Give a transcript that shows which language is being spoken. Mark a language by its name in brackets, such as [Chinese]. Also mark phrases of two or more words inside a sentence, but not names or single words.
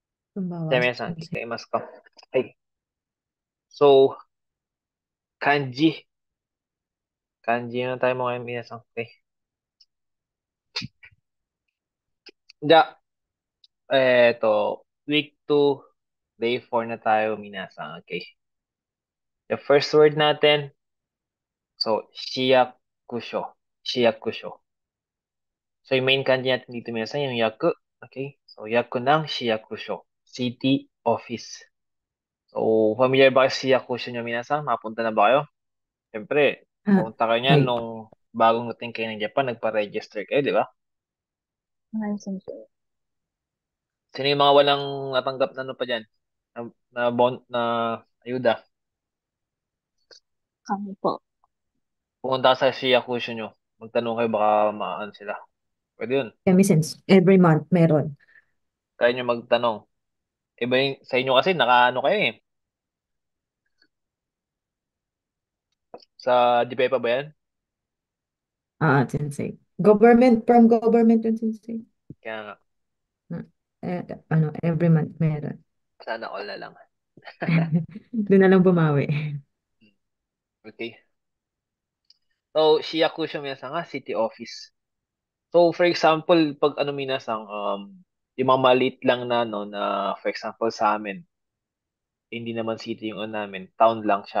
[Japanese] じゃあ Sumbawa 皆さん、先生。聞いますか？はい。So, 漢字。漢字のタイムは皆さん。はい。じゃあ、 [English] week 2, day 4 [Filipino] na tayo, minasan. Okay. [English] The first word [Filipino] natin, so, shiyakusho. Shiyakusho. So, yung main kanji natin dito, minasan, yung yaku. Okay. So, yaku ng shiyakusho. [English] City office. [Filipino] So, familiar ba kayo sa shiyakusho nyo, minasan? Mapunta na ba kayo? Siyempre, Ah, pumunta kayo niyan [Japanese] はい。 [Filipino] nung bagong dating kayo ng Japan, nagpa-register kayo, di ba? [Japanese] はい、先生。 [Filipino] Sino yung mga walang natanggap na ano pa dyan? Na ayuda. 紙po. Pumunta ka sa Shiyakusho nyo. Magtanong kayo, baka maaan sila. Pwede yun. Kami since [English] every month [Filipino] meron. Kaya nyo magtanong. Iba yung, sa inyo kasi, nakaano kayo eh. Sa DPI pa ba yan? Sensei. [English] Government, from government [Filipino] yun, sensei. Kaya nga, Ah, [English] every month [Filipino] meron. sana all na lang. Doon na lang bumawi. Okay. So, Shiyakusho minasang nga, [English] city office. [Filipino] So, [English] for example, [Filipino] pag ano minasang, yung mga maliit lang na, no, na, [English] for example, [Filipino] sa amin, hindi naman city yung ano namin, town lang siya.